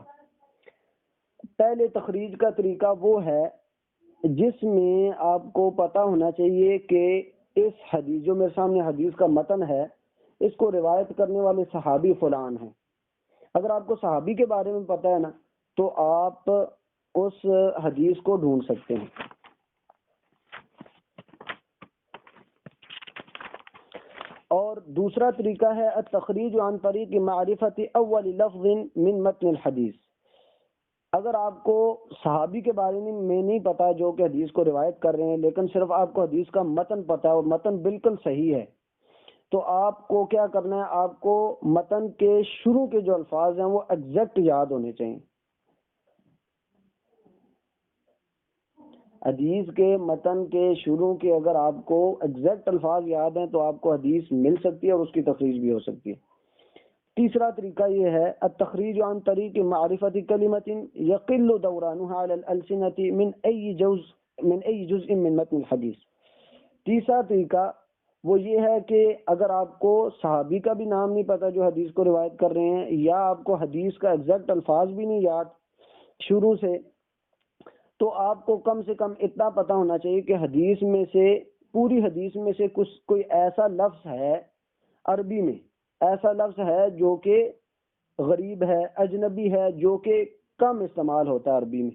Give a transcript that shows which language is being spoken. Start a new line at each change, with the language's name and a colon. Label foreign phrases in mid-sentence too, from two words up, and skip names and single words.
Urdu: پہلے تخریج کا طریقہ وہ ہے جس میں آپ کو پتا ہونا چاہیے کہ اس حدیث، جو میرے سامنے حدیث کا متن ہے، اس کو روایت کرنے والے صحابی فلان ہیں. اگر آپ کو صحابی کے بارے میں پتا ہے نا تو آپ اس حدیث کو ڈھونڈ سکتے ہیں. اور دوسرا طریقہ ہے
Arabic: التخریج عن طریق معرفت اول لفظ من متن الحدیث.
Urdu: اگر آپ کو صحابی کے بارے میں نہیں پتا جو کہ حدیث کو روایت کر رہے ہیں، لیکن صرف آپ کو حدیث کا متن پتا ہے اور متن بالکل صحیح ہے، تو آپ کو کیا کرنا ہے، آپ کو متن کے شروع کے جو الفاظ ہیں وہ ایگزیکٹ یاد ہونے چاہیے. حدیث کے متن کے شروع کے اگر آپ کو ایگزیکٹ الفاظ یاد ہیں تو آپ کو حدیث مل سکتی ہے اور اس کی تخریج بھی ہو سکتی ہے. تیسرا طریقہ یہ ہے
Arabic: التخریج عن طریق معرفت کلمۃ یقل دورانها علی الالسنۃ من ای جزء من متن الحدیث.
Urdu: تیسرا طریقہ وہ یہ ہے کہ اگر آپ کو صحابی کا بھی نام نہیں پتا جو حدیث کو روایت کر رہے ہیں، یا آپ کو حدیث کا ایگزیکٹ الفاظ بھی نہیں یاد شروع سے، تو آپ کو کم سے کم اتنا پتا ہونا چاہیے کہ حدیث میں سے، پوری حدیث میں سے کوئی ایسا لفظ ہے عربی میں، ایسا لفظ ہے جو کہ غریب ہے، اجنبی ہے، جو کہ کم استعمال ہوتا ہے عربی میں.